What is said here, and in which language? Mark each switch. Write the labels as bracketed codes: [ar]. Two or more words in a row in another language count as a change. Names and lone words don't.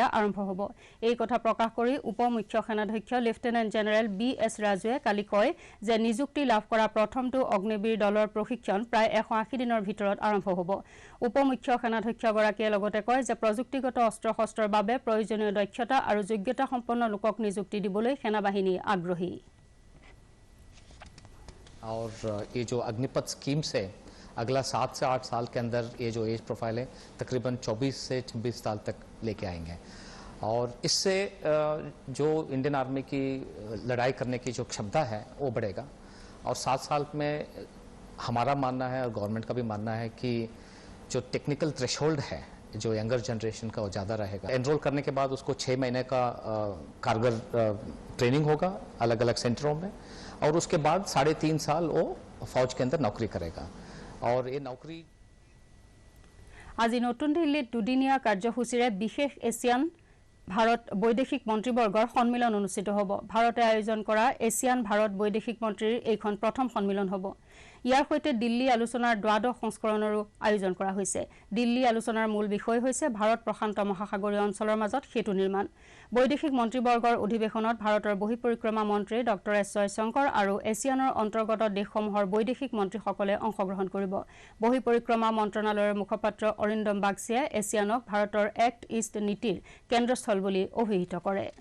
[as] আৰম্ভ হ'ব এই কথা প্ৰকাশ কৰি উপ মুখ্য সেনাধ্যক্ষ [en] Lieutenant General [as] BS ৰাজুৱে কালি কয় যে নিযুক্তি লাভ কৰা প্ৰথমটো অগ্নিবীৰ দলৰ প্ৰশিক্ষণ প্ৰায় 180 দিনৰ ভিতৰত আৰম্ভ হ'ব উপ মুখ্য সেনাধ্যক্ষগৰাকীয়ে লগতে কয় যে প্ৰযুক্তিগত অস্ত্ৰ-শস্ত্ৰৰ বাবে প্ৰয়োজনীয় দক্ষতা আৰু যোগ্যতা সম্পন্ন লোকক নিযুক্তি দিবলৈ সেনাবাহিনী আগ্ৰহী [hi] और ये जो अग्निपथ स्कीम से अगला 7 से 8 साल के अंदर ये जो [en] age profile [hi] है तकरीबन 24 से 26 साल तक लेके आएंगे और इससे जो [en] Indian Army [hi] की लड़ाई करने की जो क्षमता है वो बढ़ेगा और 7 साल में हमारा मानना है और गवर्नमेंट का भी मानना है कि जो [en] technical threshold [hi] है जो [en] younger generation [hi] का वो ज़्यादा रहेगा एनरोल करने के बाद उसको 6 महीने का कारगर ट्रेनिंग होगा अलग अलग सेंटरों में और उसके बाद 3.5 साल वो फौज के अंदर नौकरी करेगा और ये नौकरी [as] আজি নতুন দিল্লীত দুদিনীয়া কাৰ্যসূচীৰে বিশেষ এছিয়ান ভাৰত বৈদেশিক মন্ত্ৰীবৰ্গৰ সন্মিলন অনুষ্ঠিত হ'ব ভাৰতে আয়োজন কৰা এছিয়ান ভাৰত বৈদেশিক মন্ত্ৰীৰ এইখন প্ৰথম সন্মিলন হ'ব ইয়াৰ সৈতে দিল্লী আলোচনাৰ দ্বাদশ সংস্কৰণৰো আয়োজন কৰা হৈছে দিল্লী আলোচনাৰ মূল বিষয় হৈছে ভাৰত প্ৰশান্ত মহাসাগৰীয় অঞ্চলৰ মাজত সেতু নিৰ্মাণ বৈদেশিক মন্ত্ৰীবৰ্গৰ অধিৱেশনত ভাৰতৰ বহিঃপৰিক্ৰমা মন্ত্ৰী ডক্টৰ এছ জয়শংকৰ আৰু এছিয়ানৰ অন্তৰ্গত দেশসমূহৰ বৈদেশিক মন্ত্ৰীসকলে অংশগ্ৰহণ কৰিব বহিঃপৰিক্ৰমা মন্ত্ৰণালয়ৰ মুখপাত্ৰ অৰিন্দম বাগচিয়ে এছিয়ানক ভাৰতৰ এক্ট ইষ্ট নীতিৰ কেন্দ্ৰস্থল বুলি অভিহিত কৰে